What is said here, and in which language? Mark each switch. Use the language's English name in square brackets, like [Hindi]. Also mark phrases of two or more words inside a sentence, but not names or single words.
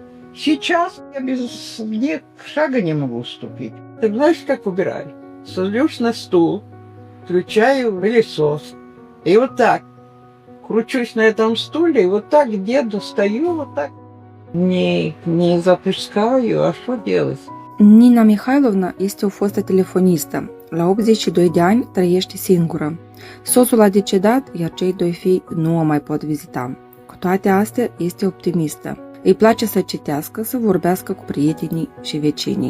[Russian] Сейчас я без них шага не могу ступить. Ты знаешь, как убираю? Сажусь на стул, включаю пылесос. И вот так кручусь на этом стуле, и вот так где достаю, вот так. Не запускаю, а что делать? [Romanian] Nina Mihailovna este o fostă telefonistă. La 82 de ani trăiește singură. Soțul a decedat, iar cei doi fii nu o mai pot vizita. Cu toate astea, este optimistă. Îi place să citească, să vorbească cu prietenii și vecinii.